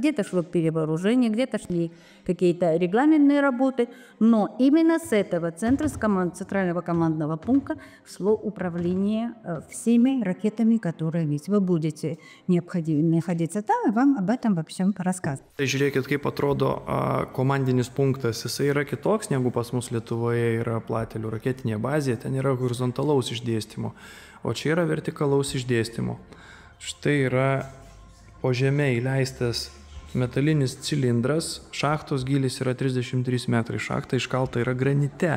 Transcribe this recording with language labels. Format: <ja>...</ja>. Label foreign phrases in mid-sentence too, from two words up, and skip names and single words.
<ru>Где-то шло перевооружение, где-то шли какие-то регламентные работы. Но именно с этого центра, с центрального командного пункта, шло управление всеми ракетами, которые есть. Вы будете находиться там, и вам об этом во всем рассказывать.</ru> <lt>Žiūrėkit, kaip atrodo komandinis punktas. Jisai yra kitoks negu pas mus Lietuvoje yra Platelių raketinė bazė. Ten yra horizontalaus išdėstymo, o čia yra vertikalaus išdėstymo. Štai yra po žeme įleistas metalinis cilindras, šachtos gylis yra 33 metrai, šachta iškalta yra granite.</lt>